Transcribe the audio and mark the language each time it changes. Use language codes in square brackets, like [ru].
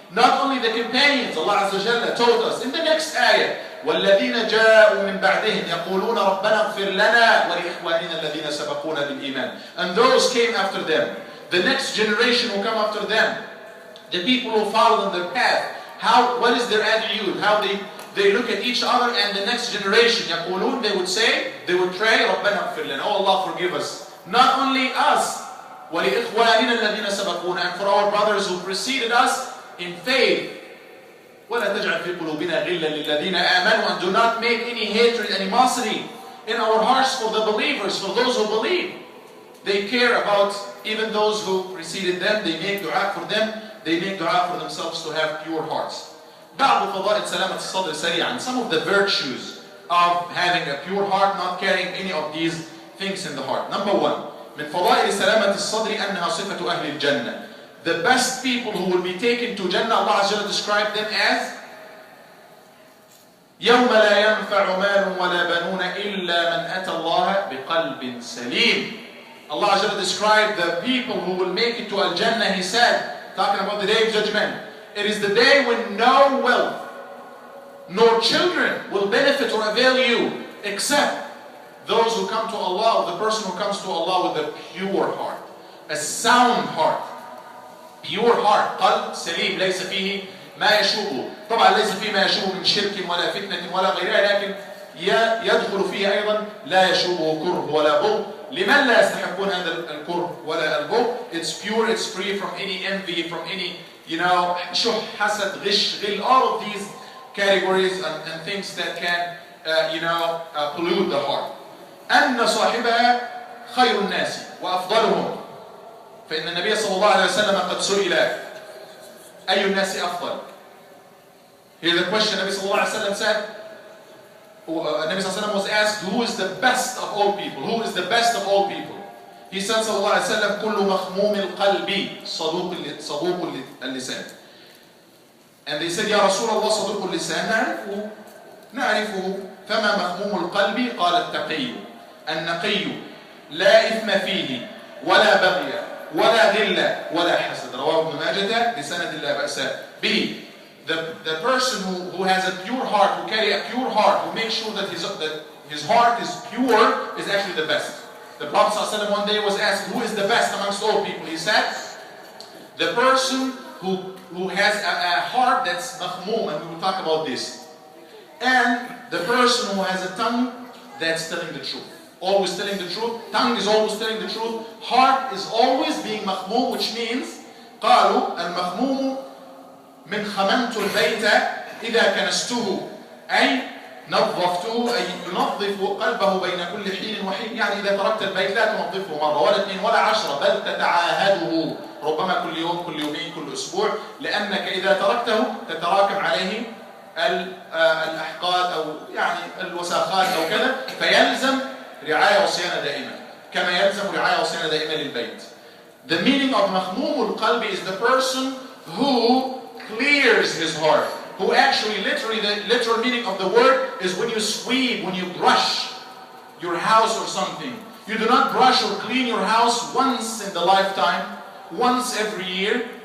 [en] Not only the companions, Allah Azza wa Jalla told us in the next ayah, [ar] وَالَّذِينَ جَاءُوا مِنْ بَعْدِهِمْ يَقُولُونَ رَبَّنَا اغْفِرْ لَنَا وَلِإِخْوَانِنَا الَّذِينَ سَبَقُونَا بِالْإِيمَانِ. [en] And those came after them, the next generation will come after them, the people who follow on their path. What is their attitude? How they look at each other and the next generation. [ar] يقولون, [en] they would pray, [ar] ربنا اغفر لنا. [en] Oh Allah, forgive us. Not only us, [ar] وَلِإِخْوَانِنَا الَّذِينَ سَبَقُونَا, [en] and for our brothers who preceded us in faith. [ar] وَلَا تَجْعَلْ فِي قُلُوبِنَا غِلًّا لِلَّذِينَ آمَنُوا, [en] and do not make any hatred, animosity in our hearts for the believers, for those who believe. They care about even those who preceded them. They make dua for them. They make dua for themselves to have pure hearts. [ar] بعض فضائل سلامة الصدر سريعا. [en] Some of the virtues of having a pure heart, not carrying any of these things in the heart. Number one, [ar] من فضائل سلامة الصدر أنها صفة أهل الجنة. [en] The best people who will be taken to Jannah, Allah Azza wa Jalla described them as [ar] يوم لا ينفع مال ولا بنون إلا من أتى الله بقلب سليم. [en] Allah Azza wa Jalla described the people who will make it to Al-Jannah. He said, talking about the day of judgment, it is the day when no wealth nor children will benefit or avail you except those who come to Allah, or the person who comes to Allah with a pure heart, a sound heart, pure heart, [ar] قلب سليم ليس فيه ما يشوبه. طبعا ليس فيه ما يشوبه من شرك ولا فتنة ولا غيرها، لكن يدخل فيه أيضا لا يشوبه كره ولا بغض. لمن لا يستحقون هذا الكره ولا البغض. [en] It's pure, it's free from any envy, from any [ar] شح, حسد, غش, غل, [en] all of these categories and things that can pollute the heart. [ar] أن صاحبها خير الناس وأفضلهم. فإن النبي صلى الله عليه وسلم قد سئل أي الناس أفضل. [en] Here's the question. Nabi sallallahu alaihi wasallam said, Nabi sallallahu alaihi wasallam was asked, who is the best of all people? Who is the best of all people? He said sallallahu alaihi wasallam, [ar] كل مخموم القلب صدوق اللسان. And they said, يا رسول الله صدوق اللسان نعرفه. فما مخموم القلب؟ قال التقي النقي لا إثم فيه ولا بغي ولا غل ولا حسد. رواه ابن ماجه بسند لا بأس به. [en] The person who has a pure heart, who carry a pure heart, who makes sure that his heart is pure, is actually the best. The Prophet ﷺ one day was asked, who is the best amongst all people? He said, the person who has a heart that's makhmoom, and we will talk about this. And the person who has a tongue that's telling the truth. Always telling the truth. Tongue is always telling the truth. Heart is always being makhmoom, which means [ar] قالوا المخموم من خممت البيت إذا كنسته أي نظفته، أي ينظف قلبه بين كل حين وحين. يعني إذا تركت البيت لا تنظفه مرة ولا اثنين ولا 10، بل تتعاهده ربما كل يوم كل يومين كل أسبوع، لأنك إذا تركته تتراكم عليه الأحقاد أو يعني الوساخات أو كذا، فيلزم رعاية وصيانة دائمة كما يلزم رعاية وصيانة دائمة للبيت. [en] The meaning of مخموم القلب is the person who clears his heart, who actually literally, the literal meaning of the word is when you sweep, when you brush your house or something. You do not brush or clean your house once in the lifetime, once every year.